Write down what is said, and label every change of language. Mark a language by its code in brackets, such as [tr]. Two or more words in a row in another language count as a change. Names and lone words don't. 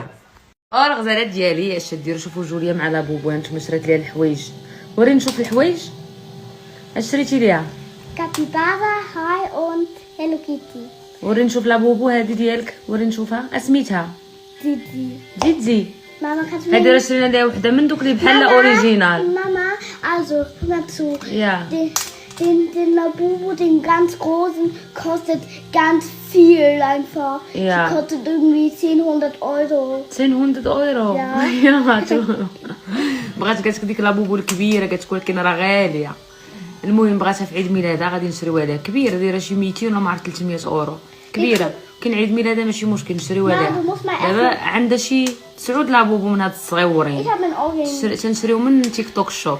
[ar] الغزاله ديالي اش ديروا؟ شوفوا جوليا مع لابوبو هانتوما شريت ليها الحوايج. وريني نشوف الحوايج اش شريتي ليها. كابيبارا هاي und Hello Kitty. وريني نشوف لابوبو هذه ديالك. وريني نشوفها اسميتها زيدزي. [de] Mama kannst du [ar] هذه راه شرينا ليها وحده من دوك اللي بحال اوريجينال. [de] Mama, also hör mal zu. Ja. Den Labubu, den ganz großen, kostet ganz viel einfach. Ja. Die kostet irgendwie 100 Euro. [ar] 100 اورو. [de] Ja. [ar] بغات قالت ديك لابوبو الكبيره قالت لكن راه غاليه. المهم بغاتها في عيد ميلادها غادي نشريوها لها كبيره، دايره شي 200 ولا ما عرفت 300 اورو، كبيره. كاين عيد ميلادها ماشي مشكل نشريوها لها. دابا عندها شي 9 لابوبو من هاد الصغيورين، تنشريو من تيك توك شوب.